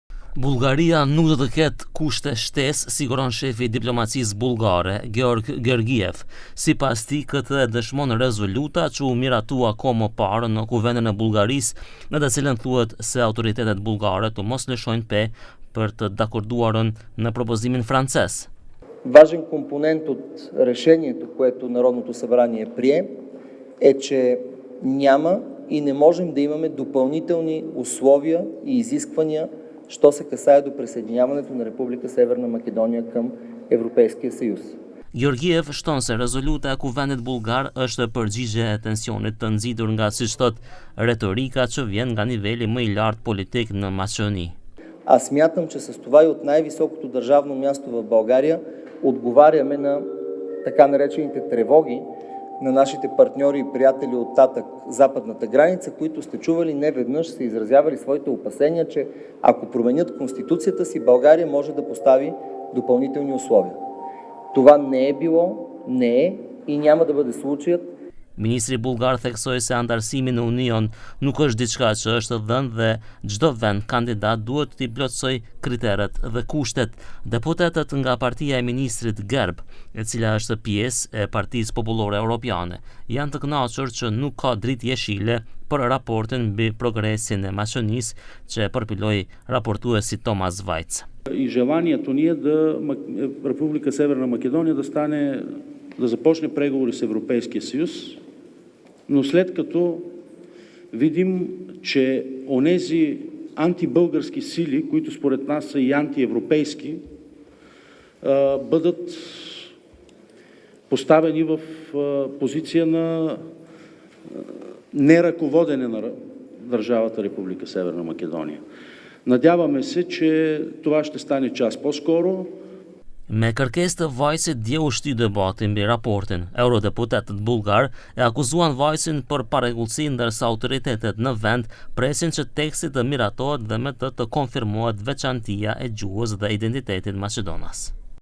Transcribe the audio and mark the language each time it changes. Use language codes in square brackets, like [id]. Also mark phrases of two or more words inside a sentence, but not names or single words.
[sq] Bullgaria nuk do të ketë kushte shtesë, siguron shefi i diplomacisë bullgare, Georg Georgiev. Sipas tij, këtë e dëshmon rezoluta që u miratua kohë më parë në Kuvendin e Bullgarisë, në të cilën thuhet se autoritetet bullgare të mos lëshojnë për të dakorduarën në propozimin francез. [bg] Важен компонент от решението, което Народното събрание прие, е, че няма и не можем да имаме допълнителни условия и изисквания, що се касае до присъединяването на Република Северна Македония към Европейския съюз. [sq] Georgiev shton se rezoluta e Kuvendit bullgar është përgjigje e tensionit të nxitur nga, siç thot, retorika që vjen nga niveli më i lartë politik në Мaqedoni. [bg] Аз смятам, че с това и от най-високото държавно място в България отговаряме на така наречените тревоги на нашите партньори и приятели от татък западната граница, които сте чували неведнъж са изразявали своите опасения, че ако променят Конституцията си, България може да постави допълнителни условия. Това не е било, не е и няма да бъде случаят. [sq] Ministri bullgar theksoi se antarësimi në Union nuk është diçka që është dhënë dhe çdo vend kandidat duhet t'i plotësojë kriteret dhe kushtet. Deputetët nga partia e ministrit Gerb, e cila është pjesë e Partisë Popullore Europiane, janë të kënaqur që nuk ka dritë jeshile për raportin mbi progresin e Maqedonisë që përpiloi raportuesi Thomas Vajc. [bg] И желанието ни е да Република Северна Македония да започне преговори с Европейския съюз, но след като видим, че онези антибългарски сили, които според нас са и антиевропейски, бъдат поставени в позиция на неръководене на държавата Република Северна Македония. Надяваме се, че това ще стане час по-скоро. [sq] Me kërkesë të Vajcit dje u shty debati mbi raportin. Eurodeputetët bullgar e akuzuan Vajcin për parregullsi, ndërsa autoritetet në vend presin që teksti të miratohet dhe me të konfirmohet veçantia e gjuhës dhe identitetit maqedonas.